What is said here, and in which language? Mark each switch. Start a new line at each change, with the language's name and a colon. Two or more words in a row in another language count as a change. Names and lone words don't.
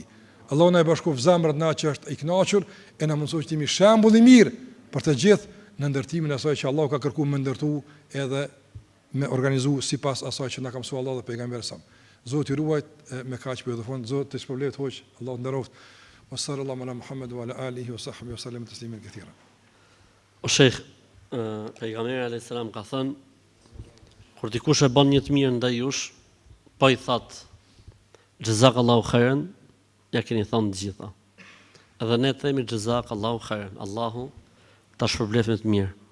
Albanian: Allahu na e bashkof zemrat na që është i kënaqur e na mëson që të jemi shembull i mirë për të gjithë në ndërtimin e asaj që Allahu ka kërkuar me ndërtu edhe me organizu sipas asaj që na ka mësuar Allahu dhe pejgamberi sa. Zoti ruajt me kaq për fond, Zoti të shpërblet hoq, Allahu nderoft.
Arabic: وصلى الله على محمد وعلى آله وصحبه وسلم تسليما كثيرا.
Albanian: O Sheikh, pejgamberi
Arabic: عليه السلام
Albanian: ka thënë, kur dikush e bën një të mirë ndaj jush, po i that
Arabic: جزاك الله خيرا,
Albanian: ja keni thënë të gjitha. Edhe ne themi
Arabic: جزاك الله خيرا,
Albanian: Allahu ta shpërblet me të mirë.